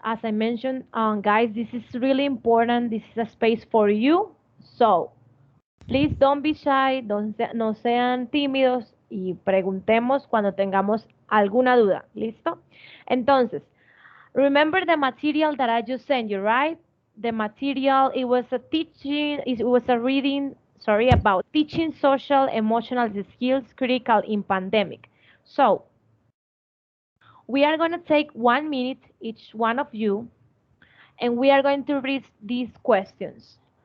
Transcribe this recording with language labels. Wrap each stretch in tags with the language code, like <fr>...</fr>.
<en>As I mentioned, guys, this is really important. This is a space for you. So, please don't be shy,</en> <es>no sean tímidos y preguntemos cuando tengamos alguna duda. ¿Listo? Entonces,</es> <en>remember the material that I just sent you, right? The material, it was a teaching, it was a reading, sorry, about teaching social emotional skills critical in pandemic. So, we are going to take 1 minute, each one of you, and we are going to read these questions.</en>